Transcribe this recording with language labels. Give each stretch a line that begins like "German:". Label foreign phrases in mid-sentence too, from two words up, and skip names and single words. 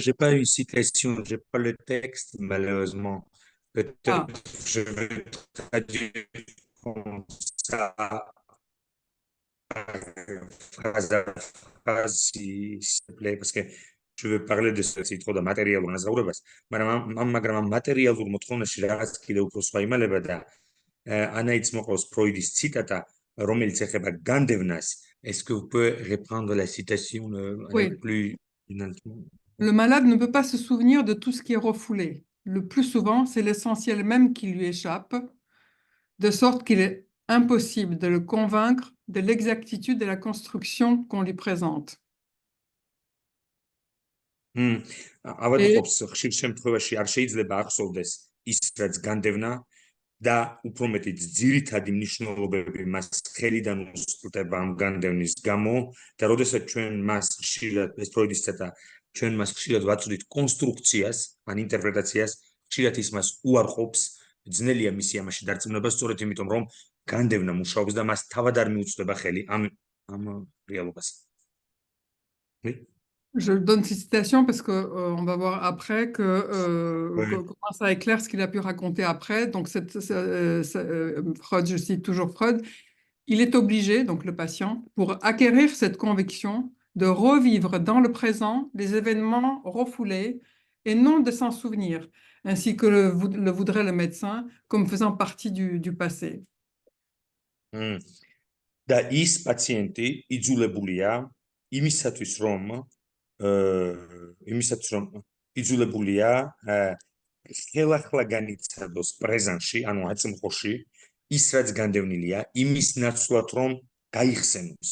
French: J'ai pas une citation, j'ai pas le texte, malheureusement. Peut-être je vais traduire comme ça, phrase à phrase, s'il te plaît, parce que je veux parler de ce trop de matériel dans les Europes.
Georgian: მაგრამ მატერიალურ მოთხოვნაში რაღაც კიდევ უფრო სხვა იმალება და ანაიც მოყავს ფროიდის ციტატა, რომელიც ეხება განდევნას.
French: Est-ce que vous pouvez reprendre la citation Oui. plus... Le malade ne peut pas se souvenir de tout ce qui est refoulé. Le plus souvent, c'est l'essentiel même qui lui échappe, de sorte qu'il est impossible de le convaincre de l'exactitude de la construction qu'on lui présente.
Georgian: ავადმყოფს ხშირ შემთხვევაში არ შეიძლება ახსოვდეს ის, რაც განდევნა და უფრო მეტიც ძირითადი მნიშვნელობები მას ხელიდან უსწრდება ამ განდევნის გამო და როდესაც ჩვენ მას ხშირად, ეს ფროიდის ციტატა, ჩვენ მას ხშირად ვაწვდით კონსტრუქციას, ან ინტერპრეტაციას, ხშირად ის მას უარყოფს, ძნელია მისი ამაში დარწმუნება, სწორედ იმიტომ, რომ განდევნა მუშაობს და მას თავად არ მიუწვდება ხელი ამ რეალობას.
French: Je donne cette citation parce qu'on va voir après comment ça éclaire ce qu'il a pu raconter après. Donc, Freud, je cite toujours Freud, il est obligé, donc le patient, pour acquérir cette conviction, de revivre dans le présent les événements refoulés et non de s'en souvenir, ainsi que le voudrait le médecin, comme faisant partie du passé. მ.
Georgian: და ის პაციენტი იძულებულია იმისათვის რომ იძულებულია ხელახლა განიცადოს პრეზენტში, ანუ აწმყოში, ის რაც განდევნილია, იმის ნაცვლად რომ გაიხსენოს.